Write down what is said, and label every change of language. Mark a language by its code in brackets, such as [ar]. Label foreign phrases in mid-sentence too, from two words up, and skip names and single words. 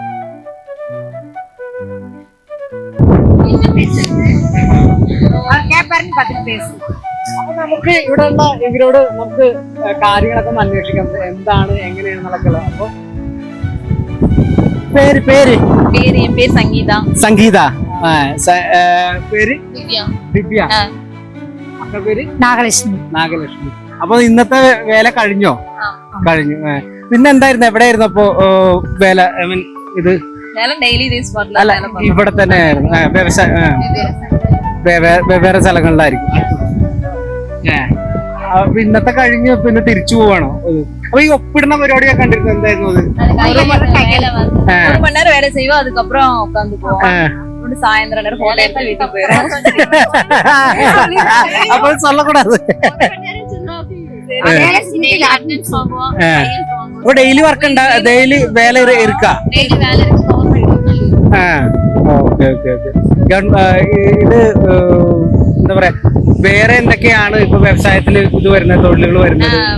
[ml] അപ്പൊ നമുക്ക് ഇവിടെയുള്ള ഇവരോട് നമുക്ക് കാര്യങ്ങളൊക്കെ ഒന്ന് അന്വേഷിക്കാം, എന്താണ് എങ്ങനെയാണെന്നൊക്കെ. അപ്പൊ പേര് പേര് [ta] பேர் என் பேர் சங்கீதா. [ml] സംഗീത. പേര് [ta] திவ்யா. [ml] ദിവ്യ. അപ്പൊ പേര് [ta] நாகலட்சுமி. [ml] നാഗലക്ഷ്മി. അപ്പൊ ഇന്നത്തെ വേല കഴിഞ്ഞോ? കഴിഞ്ഞു. പിന്നെ എന്തായിരുന്നു, എവിടെയായിരുന്നു അപ്പൊ വേല? [en] I mean ഇത് [ta] வேலை டெய்லி இதே ஸ்பாட்ல [ml] അല്ല ഇവിടെ തന്നെ ആയിരുന്നു. വെവ്വേറെ സ്ഥലങ്ങളിലായിരിക്കും. അപ്പൊ ഇന്നത്തെ കഴിഞ്ഞ് പിന്നെ തിരിച്ചു പോവാണോ? അപ്പൊ ഈ ഒപ്പിടുന്ന പരിപാടിയൊക്കെ കണ്ടിരുന്നു, എന്തായിരുന്നു അത്? [ta] ஒரு மணி நேரம் வேலை செய்வோம், அதுக்கப்புறம் உட்காந்துக்குவோம். சாயந்தரம் நேரம் ஹோட்டல் எடுத்து வீட்டுக்கு போயிடும். [ml] അപ്പൊ சொல்லக்கூடாது. അപ്പൊ [en] daily work [ml] ഉണ്ടാ? ഡെയിലി വേല ഇരിക്കാ? [en] okay okay okay. [ml] ഇത് എന്താ പറയാ, വേറെ എന്തൊക്കെയാണ് ഇപ്പൊ വ്യവസായത്തിൽ ഇത് വരുന്നത്, തൊഴിലുകൾ വരുന്നത്?